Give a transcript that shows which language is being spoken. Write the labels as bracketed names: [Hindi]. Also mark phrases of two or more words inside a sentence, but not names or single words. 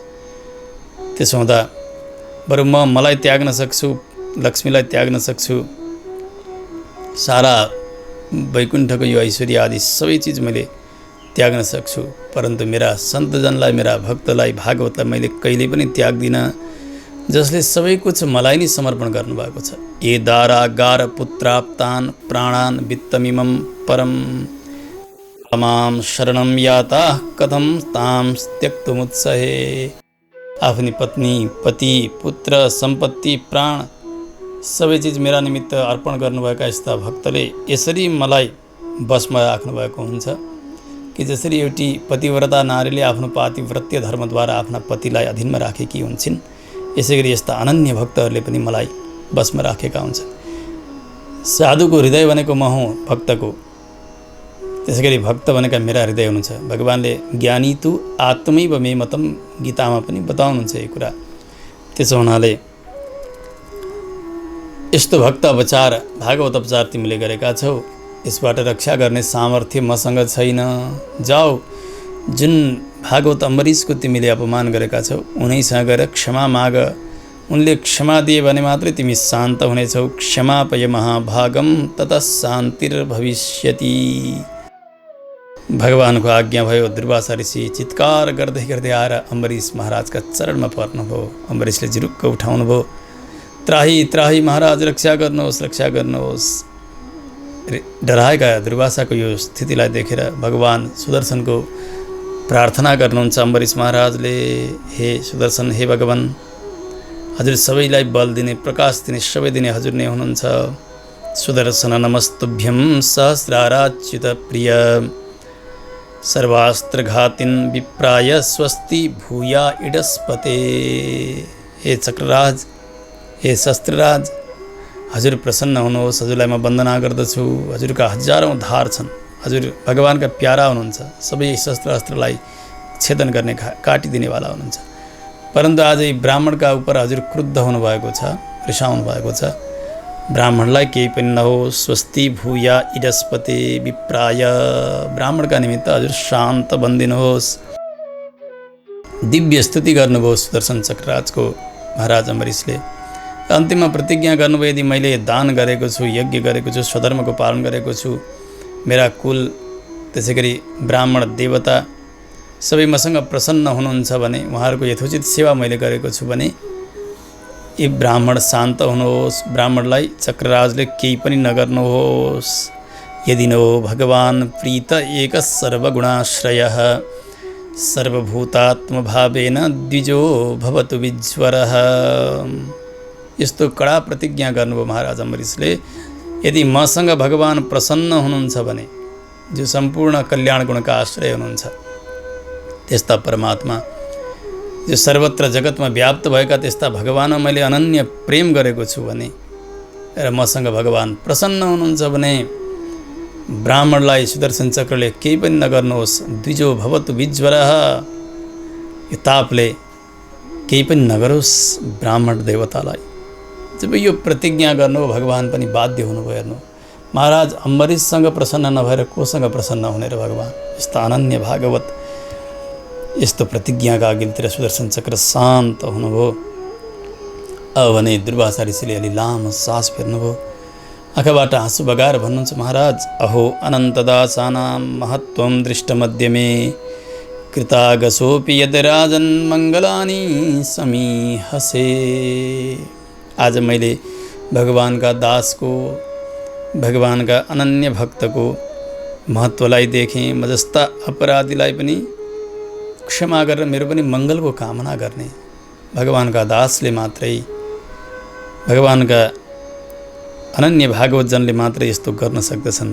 [Nepali] त्यसो हुँदा बरु मलाई त्याग्न सक्छु, लक्ष्मीलाई त्याग्न सक्छु, सारा वैकुण्ठको यो ऐश्वर्य आदि सबै चिज मैले त्याग्न सक्छु, परन्तु मेरा सन्तजनलाई, मेरा भक्तलाई, भागवतलाई मैले कहिले पनि त्याग्दिनँ, जसले सबै कुछ मलाई नै समर्पण गर्नुभएको छ। [Sanskrit] ये दारागार पुत्राप्तान प्राणान वित्तमिमं परम तमाम शरणं याता कथम ताम त्यक्तुमुत्सहे। [Nepali] आफ्नी पत्नी, पति, पुत्र, सम्पत्ति, प्राण सबै चिज मेरा निमित्त अर्पण गर्नुभएका यस्ता भक्तले यसरी मलाई बसमा राख्नुभएको हुन्छ कि जसरी एउटी पतिव्रता नारीले आफ्नो पातिव्रत्य धर्मद्वारा आफ्ना पतिलाई अधीनमा राखेकी हुन्छन्, यसै गरी यस्ता अनन्य भक्तहरूले पनि मलाई बसमा राखेका हुन्छन्। साधुको हृदय भनेको म हुँ भक्तको, त्यसै गरी भक्त भनेका मेरा हृदय हुनुहुन्छ। भगवानले [Sanskrit] ज्ञानी तु आत्मैव मे मतम [Nepali] गीतामा पनि बताउनुहुन्छ यो कुरा। त्यसो हुनाले यस्तो भक्त उपचार, भागवत उपचार तिमीले गरेका छौ, यसबाट रक्षा गर्ने सामर्थ्य मसँग छैन। जाऊ, जुन भागवत अम्बरीशको तिमीले अपमान गरेका छौ उनैसँग गएर क्षमा माग। उनले क्षमा दिए भने मात्रै तिमी शान्त हुनेछौ। [Sanskrit] क्षमापय महाभागम ततः शान्तिर्भविष्यति। [Nepali] भगवानको आज्ञा भयो। दुर्वासा ऋषि चित्कार गर्दै गर्दै आएर अम्बरीश महाराजका चरणमा पर्नुभयो। अम्बरीशले झिरुक्क उठाउनुभयो। त्राही त्राही महाराज रक्षा गर्नुहोस्, रक्षा गर्नुहोस्। डराएका दुर्वासाको यो स्थितिलाई देखेर भगवान सुदर्शनको प्रार्थना गर्नुहुन्छ अम्बरीश महाराजले, हे सुदर्शन, हे भगवान, हजुर सबैलाई बल दिने, प्रकाश दिने, सबै दिने हजुर नै हुनुहुन्छ। [Sanskrit] सुदर्शन नमस्तुभ्यं सहस्राराच्युत प्रिय सर्वास्त्रघातिन विप्राय स्वस्ति भूया इडस्पते। [Nepali] हे चक्रराज, हे शस्त्रराज, हजुर प्रसन्न हुनुहोस्, हजुरलाई म वन्दना गर्दछु। हजुरका हजारौँ धार छन्, हजुर भगवानका प्यारा हुनुहुन्छ, सबै शस्त्र अस्त्रलाई छेदन गर्ने, काटिदिनेवाला हुनुहुन्छ। परन्तु आज यी ब्राह्मणका उपर हजुर क्रुद्ध हुनुभएको छ, रिसाउनु भएको छ। ब्राह्मणलाई केही पनि नहोस्, [Sanskrit] स्वस्ति भूया इडस्पते विप्राय। [Nepali] ब्राह्मणका निमित्त हजुर शान्त बनिदिनुहोस्। दिव्य स्तुति गर्नुभयो सुदर्शन चक्रराजको महाराज अम्बरीशले। अन्तिममा प्रतिज्ञा गर्नुभयो, यदि मैले दान गरेको छु, यज्ञ गरेको छु, स्वधर्मको पालन गरेको छु, मेरा कुल त्यसै गरी ब्राह्मण देवता सबै मसँग प्रसन्न हुनुहुन्छ भने, उहाँहरूको यथोचित सेवा मैले गरेको छु भने यी ब्राह्मण शान्त हुनुहोस्। ब्राह्मणलाई चक्रराजले केही पनि नगर्नुहोस्। [Sanskrit] यदि नो भगवान् प्रीत एक सर्वगुणाश्रयः सर्वभूतात्मभावेन द्विजो भवतु विज्वरः। [Nepali] यस्तो कडा प्रतिज्ञा गर्नुभयो महाराज अम्बरीशले। यदि मसँग भगवान प्रसन्न हुनुहुन्छ भने, जो सम्पूर्ण कल्याण गुणका आश्रय हुनुहुन्छ, त्यस्ता परमात्मा जो सर्वत्र जगतमा व्याप्त भएका त्यस्ता भगवानमा मैले अनन्य प्रेम गरेको छु भने र मसँग भगवान प्रसन्न हुनुहुन्छ भने ब्राह्मणलाई सुदर्शन चक्रले केही पनि नगर्नुहोस्। [Sanskrit] द्विजो भवतु विज्वरः, [Nepali] यो तापले केही पनि नगरोस् ब्राह्मण देवतालाई। जब यो प्रतिज्ञा गर्नु भगवान पनि बाध्य हुनुभयो। हेर्नु, महाराज अम्बरीशसँग प्रसन्न नभएर कोसँग प्रसन्न हुने र भगवान। यस्तो अनन्य भागवत यस्तो प्रतिज्ञाका अघिल्तिर सुदर्शन चक्र शान्त हुनुभयो। अब भने दुर्वासा ऋषिले अलि लामो सास फेर्नुभयो, आँखाबाट आँसु बगाएर भन्नुहुन्छ, महाराज [Sanskrit] अहो अनन्तदासानां महत्त्वं दृष्टमद्यमे कृतागसोऽपि यद्राजन् मङ्गलानि समीहसे। [Nepali] आज मैले भगवानका दासको, भगवानका अनन्य भक्तको महत्त्वलाई देखेँ। म जस्ता अपराधीलाई पनि क्षमा गरेर मेरो पनि मङ्गलको कामना गर्ने भगवानका दासले मात्रै, भगवानका अनन्य भागवतजनले मात्रै यस्तो गर्न सक्दछन्।